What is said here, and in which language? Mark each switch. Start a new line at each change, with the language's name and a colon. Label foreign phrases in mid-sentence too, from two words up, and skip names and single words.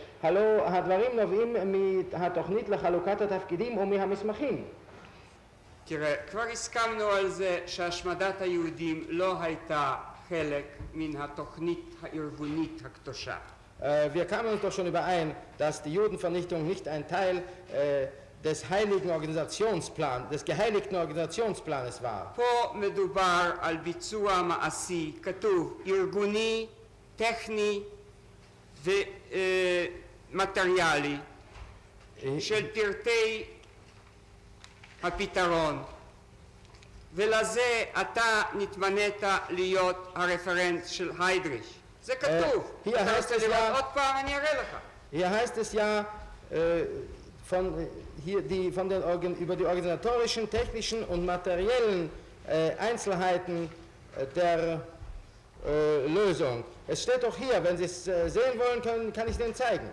Hebrew: הלא הדברים נובעים מהתוכנית לחלוקת התפקידים ומהמסמכים. תראה, כבר הסכמנו על זה שהשמדת היהודים לא הייתה חלק מן התוכנית הארגונית הקדושה.
German: Wir kamen uns doch schon überein, dass die Judenvernichtung nicht ein Teil des geheiligten Organisationsplanes war.
Hebrew: פה מדובר על ביצוע מעשי, כתוב ארגוני, טכני ומטריאלי של פרטי הפתרון, ולזה אתה נתמנית להיות הרפרנט של היידריש. זה כתוב. אתה רוצה לראות עוד פעם? אני אראה לך.
German: Hier heißt es ja über die organisatorischen, technischen und materiellen Einzelheiten der Lösung. Es steht doch hier, wenn Sie es sehen wollen können, kann ich es Ihnen zeigen.